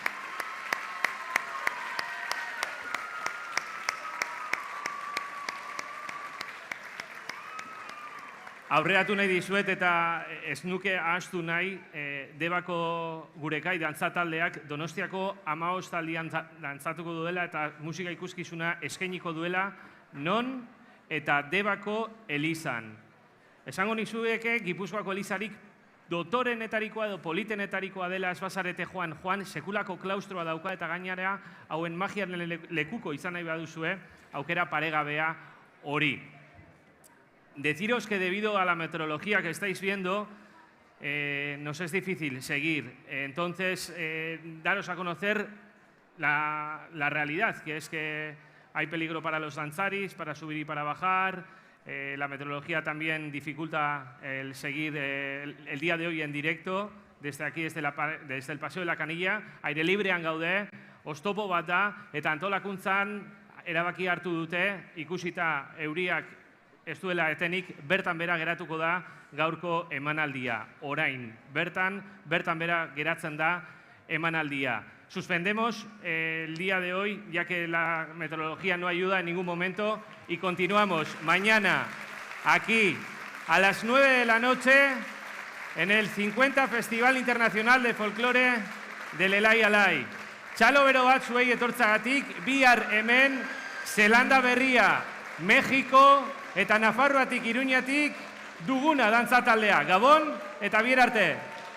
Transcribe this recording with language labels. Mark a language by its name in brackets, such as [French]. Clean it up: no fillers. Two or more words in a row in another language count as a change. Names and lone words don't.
[Basque] Aurreratu nahi dizuet eta ez nuke ahaztu nahi Debako gurekai dantzataldeak Donostiako 15 aldian dantzatuko duela eta musika ikuskizuna eskainiko duela non eta Debako elizan. Esango nizueke Gipuzkoako elizarik dotorenetarikoa edo politenetarikoa dela ez bazarete joan sekulako klaustroa dauka eta gainera hauen magiaren lekuko izan nahi baduzue aukera paregabea hori. [Spanish] Deciros que debido a la meteorología que estáis viendo, nos es difícil seguir. Entonces, daros a conocer la realidad, que es que hay peligro para los danzaris, para subir y para bajar. La meteorología también dificulta el seguir el día de hoy en directo, desde aquí, desde el Paseo de la Canilla. [Basque] Aire librean gaude, oztopo bat da, eta antolakuntzan erabaki hartu dute, ikusita euriak ez duela etenik, bertan bera geratuko da gaurko emanaldia. Orain, bertan bera geratzen da emanaldia. [Spanish] Suspendemos el día de hoy, ya que la meteorología no ayuda en ningún momento, y continuamos mañana aquí a las 9 de la noche en el 50 Festival Internacional de Folklore del Elai Alai. [Basque] Txalo bero bat zuei etortzagatik, bihar hemen Zelanda Berria, Mexiko eta Nafarroatik Iruñatik duguna dantzataldea. Gabon eta bier arte!